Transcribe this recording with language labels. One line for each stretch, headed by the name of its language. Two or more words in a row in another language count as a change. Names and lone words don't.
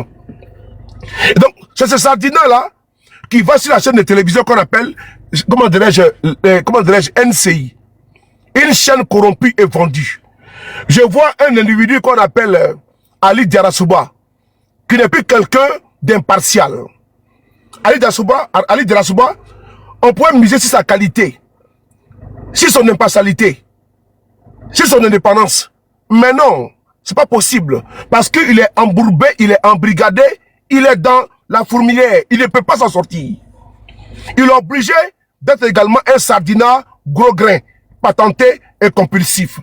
French: Et donc, c'est ce sardinat-là qui va sur la chaîne de télévision qu'on appelle, comment dirais-je, NCI. Une chaîne corrompue et vendue. Je vois un individu qu'on appelle Ali Diarasuba, qui n'est plus quelqu'un d'impartial. Ali Diarasuba, on pourrait miser sur sa qualité, sur son impartialité, sur son indépendance. Mais non, c'est pas possible. Parce qu'il est embourbé, il est embrigadé, il est dans la fourmilière. Il ne peut pas s'en sortir. Il est obligé d'être également un sardinat gros grain, patenté et compulsif.